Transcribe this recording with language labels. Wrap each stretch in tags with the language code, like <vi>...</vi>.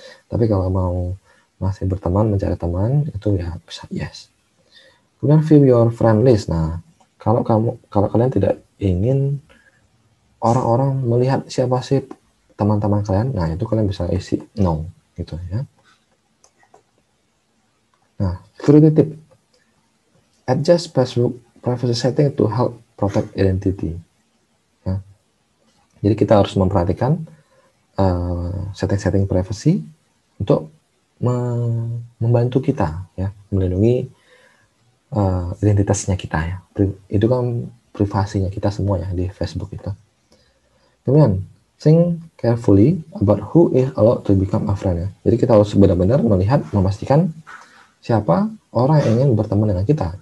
<id>Tapi kalau mau masih berteman, mencari teman, itu ya bisa yes. Kemudian</id> <en>view your friend list.</en> <id>Nah, kalau kalian tidak ingin orang-orang melihat siapa sih teman-teman kalian, nah itu kalian bisa isi no gitu ya. Nah,</id> <en>security tip. Adjust Facebook privacy setting to help protect identity.</en> <id>Ya. Jadi kita harus memperhatikan setting-setting privacy untuk membantu kita ya melindungi identitasnya kita ya. Itu kan privasinya kita semua ya di Facebook itu. Kemudian,</id> <en>think carefully about who is allowed to become a friend</en> <id>ya. Jadi kita harus benar-benar melihat, memastikan siapa orang yang ingin berteman dengan kita.</id>